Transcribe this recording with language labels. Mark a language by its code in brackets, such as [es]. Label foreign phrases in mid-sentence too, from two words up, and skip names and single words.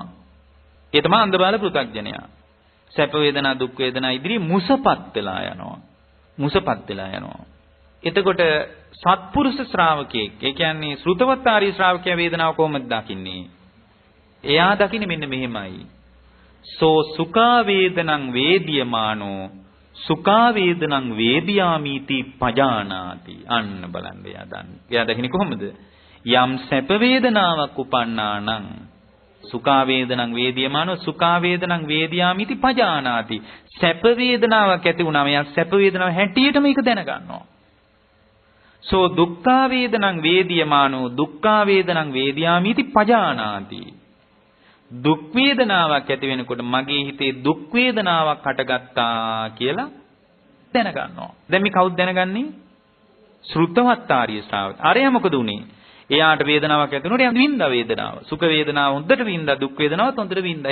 [si] ඒ තමයි අන්ධබාල පෘථග්ජනයා. සැප වේදනා, දුක් වේදනා ඉදිරියේ මුසපත් වෙලා යනවා. එතකොට සත්පුරුෂ ශ්‍රාවකයෙක්, ඒ කියන්නේ ශ්‍රුතවත් ආර්ය ශ්‍රාවකයා වේදනාව කොහොමද දකින්නේ? එයා දකින්නේ මෙන්න මෙහෙමයි. [pi] සෝ සුඛා වේදනං වේදියමානෝ සුඛා වේදනං වේදියාමිති පජානාති. [si] අන්න බලන්න එයා දකින්නේ කොහොමද? යම් සැප වේදනාවක් උපන්නා නම් [pi] සුඛා වේදනං වේදියමානෝ සුඛා වේදනං වේදියාමිති පජානාති. [si] සැප වේදනාවක් ඇති වුණාම එයා සැප වේදනාව හැටියට මේක දැනගන්නවා. [pi] සෝ දුක්ඛා වේදනං වේදියමානෝ දුක්ඛා වේදනං වේදියාමිති පජානාති. [si] දුක් වේදනාවක් ඇති වෙනකොට මගේ හිතේ දුක් වේදනාවක් හටගත්තා කියලා දැනගන්නවා. දැන් මේ කවුද දැනගන්නේ? ශ්‍රුතවත් ආර්ය ශ්‍රාවක. අරයා මොකද උනේ? එයාට වේදනාවක් ඇති වුණොත් එයා විඳා වේදනාව. සුඛ වේදනාව හොඳට විඳා, දුක් වේදනාවත් හොඳට විඳා.